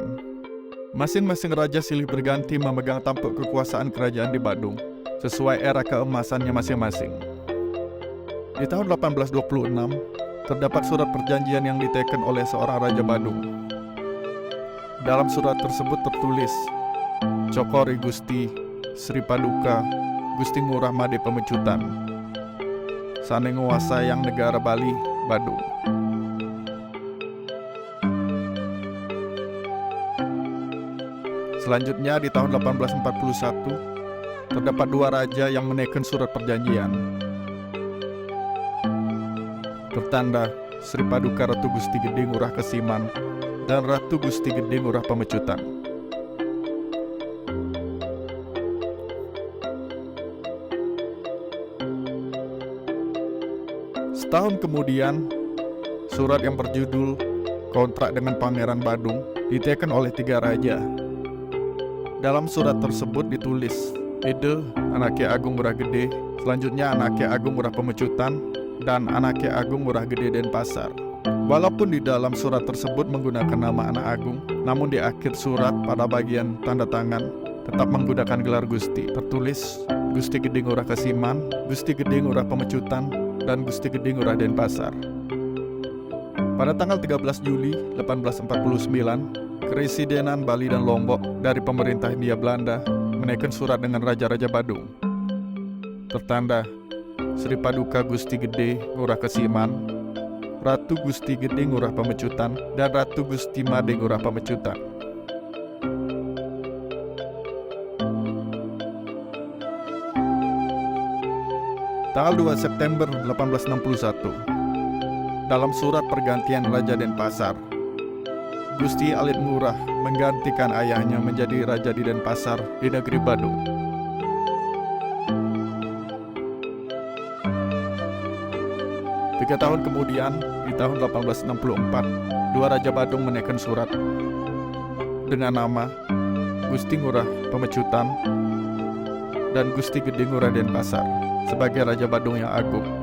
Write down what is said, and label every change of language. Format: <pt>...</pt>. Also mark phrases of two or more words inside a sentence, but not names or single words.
<id>Masing-masing raja silih berganti memegang tampuk kekuasaan kerajaan di Badung sesuai era keemasannya masing-masing. Di tahun 1826, terdapat surat perjanjian yang diteken oleh seorang raja Badung. Dalam surat tersebut tertulis, Cokori Gusti Sri Paduka Gusti Ngurah Made Pamecutan,</id> <ban>sane nguasa</ban> <id>yang negara Bali, Badung. Selanjutnya di tahun 1841, terdapat 2 raja yang meneken surat perjanjian. Bertanda Sri Paduka Ratu Gusti Gede Ngurah Kesiman dan Ratu Gusti Gede Ngurah Pamecutan. Setahun kemudian, surat yang berjudul Kontrak dengan Pangeran Badung diteken oleh 3 raja. Dalam surat tersebut ditulis, Ede, anak Ki Agung Ngurah Gede, selanjutnya anak Ki Agung Ngurah Pamecutan, dan anak Ki Agung Ngurah Gede Denpasar. Walaupun di dalam surat tersebut menggunakan nama anak agung, namun di akhir surat pada bagian tanda tangan tetap menggunakan gelar Gusti. Tertulis Gusti Gede Ngurah Kasiman, Gusti Gede Ngurah Pemecutan, dan Gusti Gede Ngurah Denpasar. Pada tanggal 13 Juli 1849, Keresidenan Bali dan Lombok dari pemerintah Hindia Belanda menaikkan surat dengan Raja-Raja Badung. Tertanda Sri Paduka Gusti Gede Ngurah Kasiman, Ratu Gusti Gede Ngurah Pemecutan, dan Ratu Gusti Made Ngurah Pemecutan. Tanggal 2 September 1861, dalam surat pergantian Raja Denpasar, Gusti Alit Ngurah menggantikan ayahnya menjadi Raja di Denpasar di negeri Badung. Tiga tahun kemudian, di tahun 1864, dua Raja Badung menaikkan surat dengan nama Gusti Ngurah Pemecutan dan Gusti Gede Ngurah Denpasar sebagai Raja Badung yang agung.</id>